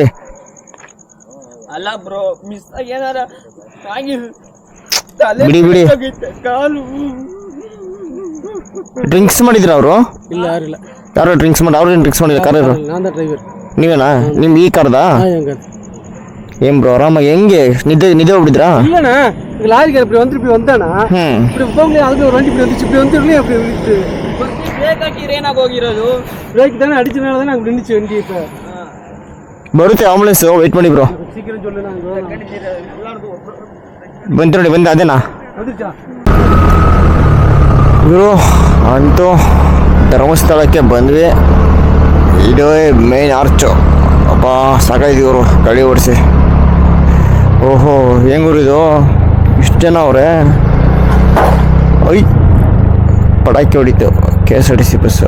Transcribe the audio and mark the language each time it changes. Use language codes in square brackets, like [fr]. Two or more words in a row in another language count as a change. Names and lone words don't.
[kn] ಅಲ್ಲ ಬ್ರೋ ಮಿಸ್ ಆಗಿ ಏನಾರ ಆಗಿ ಬಿಡಿ ಬಿಡಿ. ಕಾಲು ಡ್ರಿಂಕ್ಸ್ ಮಾಡಿದ್ರ ಅವರು ಇಲ್ಲ ಯಾರಿಲ್ಲ ಯಾರು ಡ್ರಿಂಕ್ಸ್ ಮಾಡಿ ಅವ್ರೇನು ಡ್ರಿಂಕ್ಸ್ ಮಾಡಿಲ್ಲ ಕಾರ್ ನಾನು ಡ್ರೈವರ್ ನೀವೇನಾ ನಿಮ್ ಈ ಕಾರ್ದಾ ಏನ್ ಬ್ರೋ ಆರಾಮಾಗಿ ಹೆಂಗೆ ನಿದ್ದೆ ಹೋಗ್ಬಿಟ್ಟಿದ್ರಾ [ta] இல்லண்ணா லாரிக்கு இப்படி வந்து இப்படி வந்தானா இப்படி போகல அதுக்கு ஒரு வண்டி இப்படி வந்து இப்படி வந்துருலே அப்படி விட்டு [kn] ಬ್ರೇಕ್ ಹಾಕಿದ್ರೆ ಏನಾಗಿ ಹೋಗಿರೋದು. [ta] பிரேக் தானே அடிச்சனால தான் அங்க நின்னுச்சு வண்டி இப்ப [kn] ಬರುತ್ತೆ ಆಂಬುಲೆನ್ಸ್ ವೆಯ್ಟ್ ಮಾಡಿ ಬ್ರೋ [ta] சீக்கிரம் சொல்லு நான் [kn] ಬಂತು ನೋಡಿ ಬಂದ ಅದೇನಾ [ta] வந்துச்சா [kn] ಇವರು ಅಂತೂ ಧರ್ಮಸ್ಥಳಕ್ಕೆ ಬಂದ್ವಿ. ಇದು [en] main arch [kn] ಅಪ್ಪ ಸಾಕಾಯ್ತು ಇವರು ಗಾಡಿ ಓಡಿಸಿ. ಓಹೋ ಹೆಂಗೂರು ಇದು ಇಷ್ಟು ಜನ ಅವರೇ ಪಟಾಕಿ ಹೊಡಿತು KSRTC ಬಸ್ಸು.